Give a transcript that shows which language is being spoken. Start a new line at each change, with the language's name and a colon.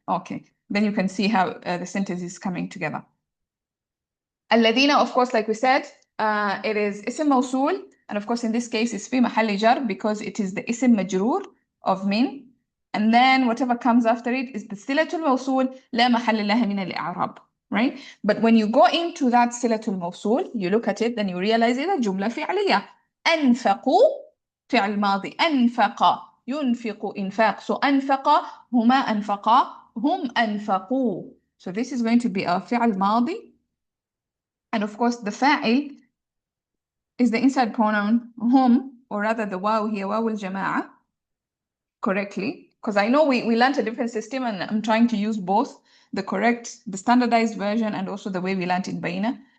English: Okay, then you can see how the sentence is coming together. الذين, of course, like we said, it is اسم موصول, and of course in this case it's
Arabic: في محل جر
English: because it is the اسم مجرور of من, and then whatever comes after it is the
Arabic: صلة الموصول لا محل لها من الإعراب,
English: right? But when you go into that صلة الموصول, you look at it, then you realize it's a جملة فعلية.
Arabic: أنفقوا فعل ماضي, أنفق ينفق إنفاق,
English: so
Arabic: أنفق هما أنفقا هم أنفقوا.
English: So this is going to be our فعل ماضي. And of course, the fa'il is the inside pronoun hum, or rather the waw here, waw al-jama'a, correctly. Because I know we learned a different system and I'm trying to use both the correct, the standardized version and also the way we learned in Baina.